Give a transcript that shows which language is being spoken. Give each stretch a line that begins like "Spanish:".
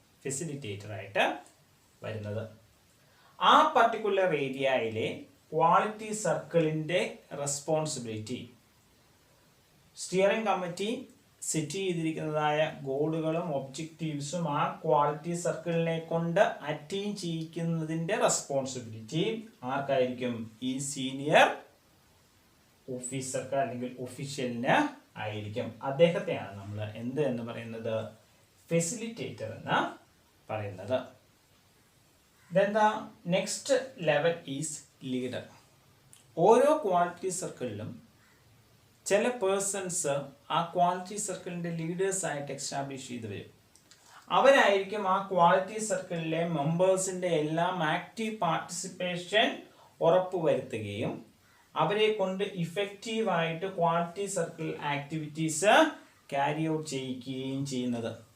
Malayalam: Facilitator ആയിട്ട് വരുന്നത്. ആ പർട്ടിക്കുലർ ഏരിയയിലെ ക്വാളിറ്റി സർക്കിളിൻ്റെ റെസ്പോൺസിബിലിറ്റി, സ്റ്റിയറിംഗ് കമ്മിറ്റി സെറ്റ് ചെയ്തിരിക്കുന്നതായ ഗോളുകളും ഒബ്ജക്റ്റീവ്സും ആ ക്വാളിറ്റി സർക്കിളിനെ കൊണ്ട് അറ്റൈൻ ചെയ്യിക്കുന്നതിൻ്റെ റെസ്പോൺസിബിലിറ്റി ആർക്കായിരിക്കും? ഈ സീനിയർ ഓഫീസർക്ക് അല്ലെങ്കിൽ ഒഫീഷ്യലിന് ആയിരിക്കും. അദ്ദേഹത്തെയാണ് നമ്മൾ എന്ത് എന്ന് പറയുന്നത്? ഫെസിലിറ്റേറ്റർ എന്ന് പറയുന്നത്.
English: Then the next level is leader.
Malayalam: ഓരോ ക്വാളിറ്റി സർക്കിളിലും ചില പേഴ്സൺസ് ആ ക്വാളിറ്റി സർക്കിളിൻ്റെ ലീഡേഴ്സായിട്ട് എസ്റ്റാബ്ലിഷ് ചെയ്ത് വരും. അവരായിരിക്കും ആ ക്വാളിറ്റി സർക്കിളിലെ മെമ്പേഴ്സിൻ്റെ എല്ലാം ആക്റ്റീവ് പാർട്ടിസിപ്പേഷൻ ഉറപ്പുവരുത്തുകയും അവരെ കൊണ്ട് ഇഫക്റ്റീവായിട്ട് quality circle activities carry out ചെയ്യിക്കുകയും ചെയ്യുന്നത്.